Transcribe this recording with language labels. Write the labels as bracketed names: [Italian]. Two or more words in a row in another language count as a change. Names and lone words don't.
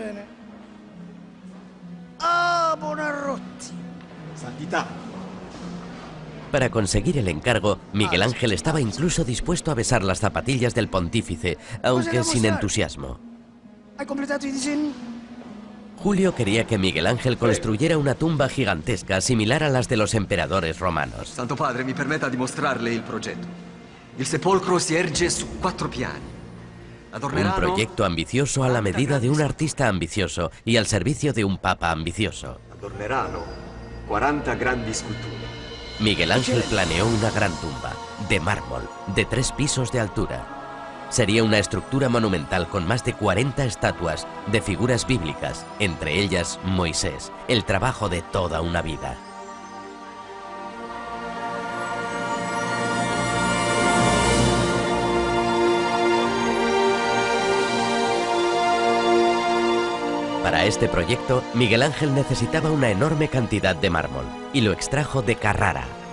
[Spanish] Para conseguir el encargo, Miguel Ángel estaba incluso dispuesto a besar las zapatillas del pontífice, aunque sin entusiasmo. Julio quería que Miguel Ángel construyera una tumba gigantesca similar a las de los emperadores romanos. [Italian] Santo Padre, mi permetta di mostrarle il progetto. Il sepolcro si erge su 4 piani. [Spanish] Un proyecto ambicioso a la medida de un artista ambicioso y al servicio de un papa ambicioso. [Italian] Adorneranno 40 grandi sculture. [Spanish] Miguel Ángel planeó una gran tumba, de mármol, de 3 pisos de altura. Sería una estructura monumental con más de 40 estatuas de figuras bíblicas, entre ellas Moisés, el trabajo de toda una vida. Para este proyecto, Miguel Ángel necesitaba una enorme cantidad de mármol y lo extrajo de Carrara.